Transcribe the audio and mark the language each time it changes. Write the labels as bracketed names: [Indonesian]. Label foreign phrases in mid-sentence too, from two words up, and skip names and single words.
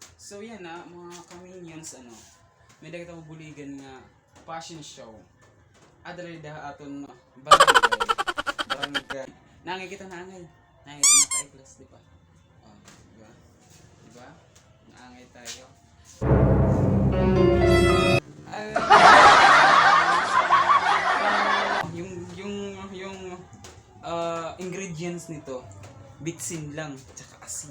[Waray] So yan na, mga kaminions, may kita buligan nga [English] fashion show. [Waray] Adalay da aton barangay. Nangay kita nangay naka-class, [Filipino] di ba? Oh, di ba? Di ba? Nangay tayo. Yung ingredients nito, bitsin lang, tsaka asin.